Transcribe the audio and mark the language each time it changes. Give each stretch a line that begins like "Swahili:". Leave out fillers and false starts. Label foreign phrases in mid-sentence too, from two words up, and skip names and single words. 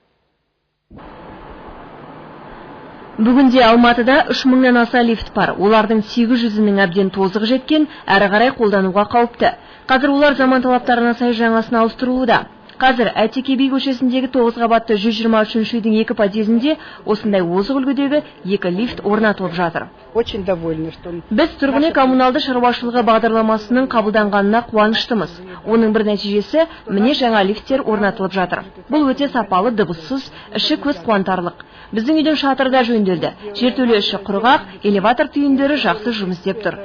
Kazakh: Бүгінде Алматыда 3000-нан аса лифт бар. Олардың 800-інің әбден тозығы жеткен, әрі қарай қолдануға қауіпті. Қазір олар заман талаптарына сай жаңасына ауыстырылуда. Қазір Әйтеке би көшесіндегі 9 қабатты 123 үйдің 2 подъездінде осындай озық үлгідегі 2 лифт орнатылып жатыр.
Russian: Очень довольны, что
Kazakh: Біз тұрғын үй коммуналды шаруашылығы бағдарламасының қабылданғанына қуаныштымыз. Оның бір нәтижесі міне жаңа лифттер орнатылып жатыр. Бұл өте сапалы, дыбыссыз, іші көз қуантарлық. Біздің үйдің шатыры да жөнделді. Жертөле іші құрғақ, элеватор түйіндері жақсы жұмыс істеп тұр.